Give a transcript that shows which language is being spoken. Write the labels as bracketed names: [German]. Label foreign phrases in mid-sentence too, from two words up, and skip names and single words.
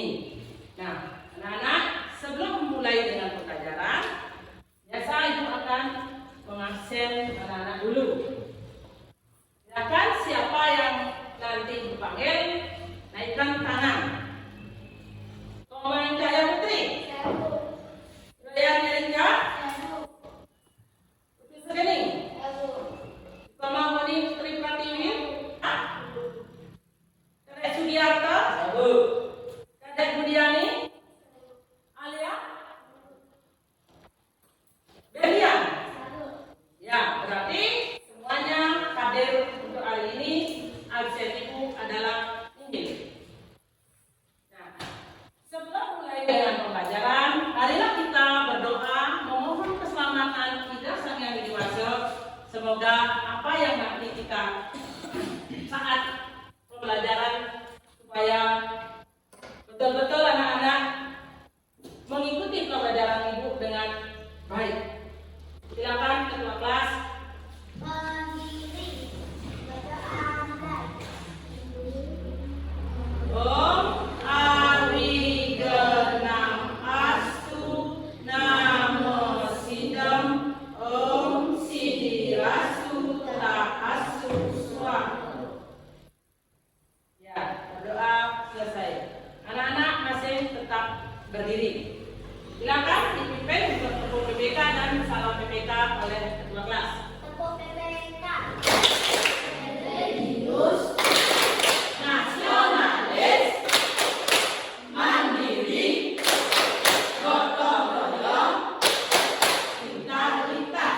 [Indonesian] Nah, anak-anak, sebelum memulai dengan pembelajaran, biasa ibu akan mengabsen anak-anak dulu. Silakan siapa yang nanti dipanggil, naikkan tangan. Komen Jaya Putri. Jaya Erika. Putri Segening. Kamawani Putri Pratiwi. Kadek Sugiarto. Kadek Budiani. Alia. Belian. Ya, berarti semuanya hadir untuk hari ini. Absen ibu adalah Inggil. Nah, sebelum mulai dengan pembelajaran, marilah kita berdoa memohon keselamatan kita sang yang dewasa. Semoga apa yang nanti kita saat pembelajaran supaya betul-betul anak-anak mengikuti pembelajaran ibu dengan baik. Silakan ketua kelas. [Sanskrit] ॐ अविघ्नम् अस्तु नमो सिद्धम् ॐ सिद्धिरस्तु तद् अस्तु स्वाहा. [Indonesian] Ya, berdoa selesai. Anak-anak masih tetap berdiri. Silakan dipimpin untuk tepuk PPK dan salam PPK oleh ketua kelas. Tepuk PPK. Religius, nasionalis, mandiri, gotong royong, integritas.